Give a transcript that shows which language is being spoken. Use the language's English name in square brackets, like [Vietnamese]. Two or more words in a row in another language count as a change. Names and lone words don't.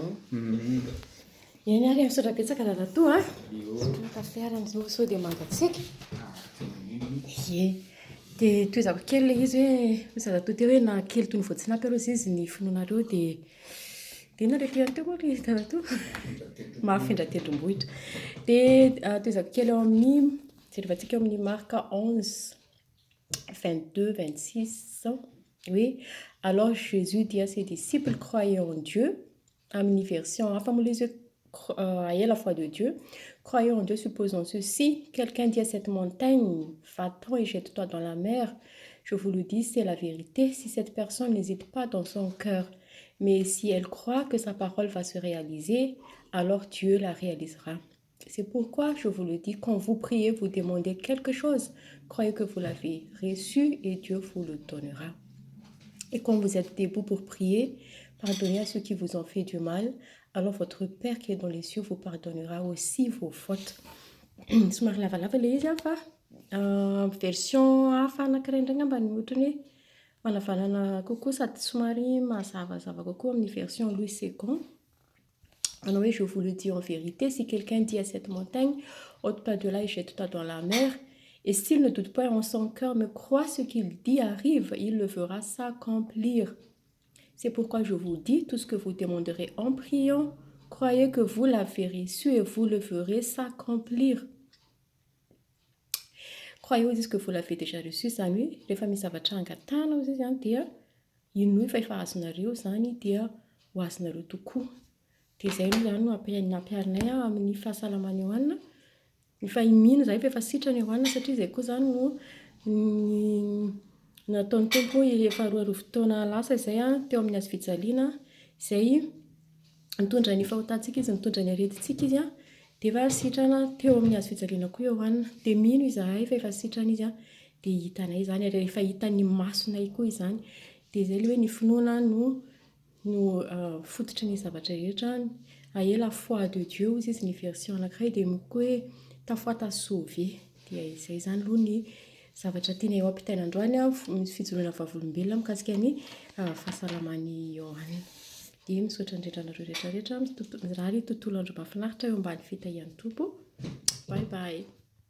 [Malagasy] eny ary misaotra betsaka Dadatoa kafe arany sao dia mangatsiaka dia toezako kely ilay izy hoe Dadatoa teo hoe na kely toy ny voatsinampy arô izy ny finoanareo dia inona ilay teo koa izy Dadatoa mahafindra tendrombohitra dia toezako kely eo amin'ny jerevantsika eo amin'ny marque 11 22 26 oui. [French] Alors Jésus dit à ses disciples, croyez en Dieu. Amin'ny version hafa moa ilay izy ayez la foi de Dieu. Croyez en Dieu, supposons ceci. Quelqu'un dit à cette montagne, va-t'en et jette-toi dans la mer. Je vous le dis, c'est la vérité. Si cette personne n'hésite pas dans son cœur, mais si elle croit que sa parole va se réaliser, alors Dieu la réalisera. C'est pourquoi je vous le dis, quand vous priez, vous demandez quelque chose, croyez que vous l'avez reçu et Dieu vous le donnera. Et quand vous êtes debout pour prier, pardonnez à ceux qui vous ont fait du mal, alors votre Père qui est dans les cieux vous pardonnera aussi vos fautes. [Malagasy] Somary lavalava ilay izy fa version hafa anankiray indray ngamba ny ohatrany hoe manavanana kokoa sady somary mazavazava kokoa amin'ny version Louis II. [French] Alors oui, je vous le dis en vérité, si quelqu'un dit à cette montagne, ôte-toi de là et jette-toi dans la mer, et s'il ne doute pas en son cœur, mais croit ce qu'il dit arrive, il le fera s'accomplir. C'est pourquoi je vous dis, tout ce que vous demanderez en priant, croyez que vous l'avez reçu et vous le ferez s'accomplir. Croyez aussi que vous l'avez déjà reçu, [Malagasy] zany hoe rehefa misy zavatra angatahana izy zany dia ino fa efa azonareo zany dia ho azonareo tokoa. Dia izay no zany no nampiarinay amin'ny fahasalamana Ioanina. Efa imino izay efa sitrany Ioanina satria izay koa zany no nataon'ny Tompo efa roa taona lasa izay teo amin'ny hazofijaliana izay mitondra ny fahotantsika izy, mitondra ny aretintsika izy dia efa sitrana teo amin'ny hazofijaliana koa Ioanina. Dia mino izahay fa efa sitrana izy dia hitanay zany ary efa hitan'ny masonay koa izany. Dia izay hoe ny finoana no fototry ny zavatra rehetra. [French] Ayez la foi de Dieu [Malagasy] izy ny version anankiray dia koa hoe [French] ta foi t'a sauvé. [Malagasy] Dia izay zany aloha ny zavatra tiana eo ampitaina androany misy fijoroana vavolombelona mikasika ny fahasalaman'ny Ioanina. Dia misaotra indrindra anareo rehetrarehetra raha tontolo andro mahafinaritra eo ambany fitahian'ny Tompo. [English] Bye bye.